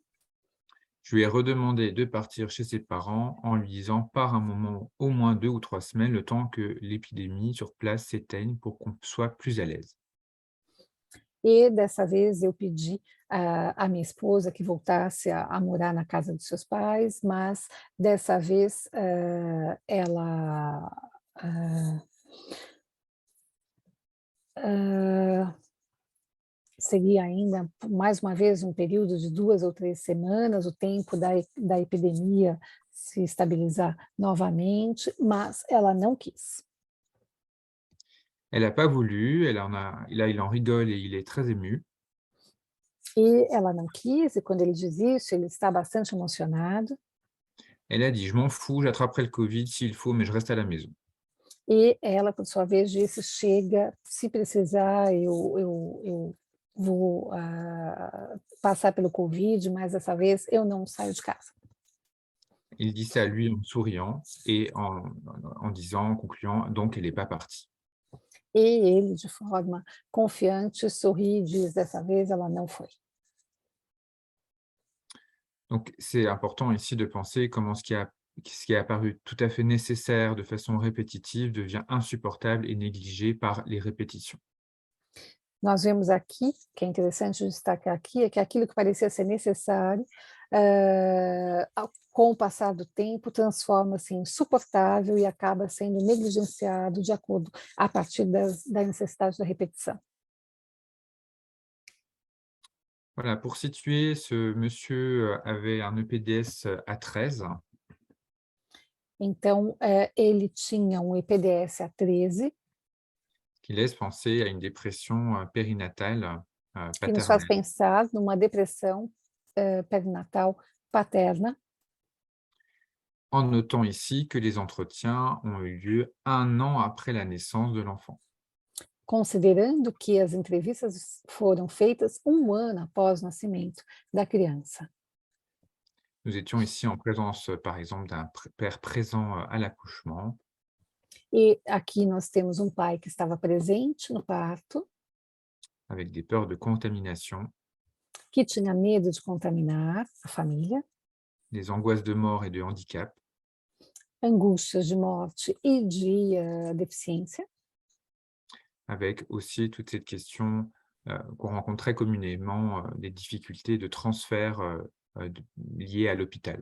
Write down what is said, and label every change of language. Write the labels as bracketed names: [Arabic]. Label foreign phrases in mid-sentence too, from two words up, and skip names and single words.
[French] Je lui ai redemandé de partir chez ses parents en lui disant: «Pars un moment, au moins 2 ou 3 semaines, le temps que l'épidémie sur place s'éteigne pour qu'on soit plus à l'aise». [Portuguese] e dessa vez eu pedi à minha esposa que voltasse a morar na casa dos seus pais, mas dessa vez, ela, hã, hã seguir ainda, mais uma vez, um período de 2 ou 3 semanas, o tempo da epidemia se estabilizar novamente, mas ela não quis. [French] Elle n'a pas voulu, là, il en rigole et il est très ému. [Portuguese] E ela não quis, e quando ele diz isso, ele está bastante emocionado, [French] Elle a dit: «Je m'en fous, j'attraperai le Covid s'il faut, mais je reste à la maison». [Portuguese] e ela, por sua vez, disse: "Chega, se precisar, eu vou, passar pelo Covid, mas dessa vez eu não saio de casa". [French] Il dit ça lui en souriant et en disant, en concluant: «Donc elle n'est pas partie». [Portuguese] E ele, de forma confiante, sorri e diz: "Dessa vez ela não foi". [French] Donc c'est important ici de penser comment ce qui est apparu tout à fait nécessaire de façon répétitive devient insupportable et négligé par les répétitions. [Portuguese] Nós vemos aqui, que é interessante destacar aqui, é que aquilo que parecia ser necessário, com o passar do tempo, transforma-se em insuportável e acaba sendo negligenciado de acordo a partir da necessidade da repetição. [French] Voilà, pour situer, ce monsieur avait un EPDS à 13, [Portuguese] Então, ele tinha um EPDS a 13, [French] qui laisse penser à une dépression périnatale [Portuguese] que nos faz [French] paternelle, [Portuguese] pensar numa depressão, perinatal paterna, [French] en notant ici que les entretiens ont eu lieu 1 an après la naissance de l'enfant. [Portuguese] considerando que as entrevistas foram feitas 1 ano após o nascimento da criança. [French] Nous étions ici en présence, par exemple, d'un père présent à l'accouchement, [Portuguese] E aqui nós temos um pai que estava presente no parto, [French] avec des peurs de contamination, [Portuguese] que tinha medo de contaminar a família, [French] des angoisses de mort et de handicap, [Portuguese] angústias de morte e de deficiência, [French] avec aussi toute cette question qu'on rencontre très communément, des difficultés de transfert liées à l'hôpital,